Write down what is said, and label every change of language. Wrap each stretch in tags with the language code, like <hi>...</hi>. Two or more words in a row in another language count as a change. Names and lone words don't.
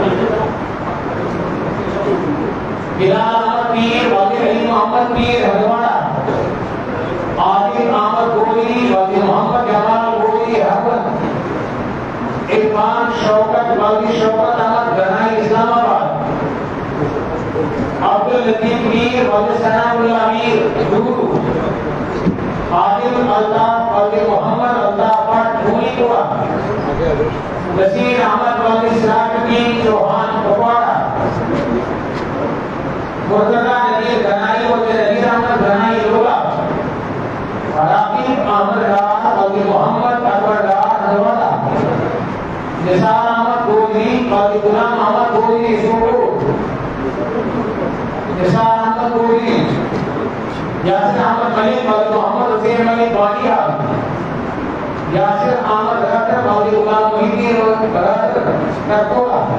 <ur>بلال احمد میر بلدی علی محمد میر ہنواڑا، عادل احمد گولی بلدی محمد جمال گولی حبن، عرفان شوکت بلدی شوکت احمد گنائی اسلام آباد، عبداللطیف میر بلدی ثناء اللہ میر دورو، عادل الطاف بلدی محمد الطاف بٹ دھونی پورا، نصیر احمد بلدی سراج الدین چوہان کپواڑا، مرتضی نذیر گنائی بلدی نذیر احمد گنائی لولا، راقب احمد ڈار بلدی محمد اکبر ڈار ہنواڑا، نثار احمد گودری بلدی غلام احمد گودری سوپور، نثار احمد گودری، یاسر احمد ملک مولوی محمد حسین ملک بالیہ یاسر احمد برادر مولوی غلام محی الدین برادر نرکولا</ur>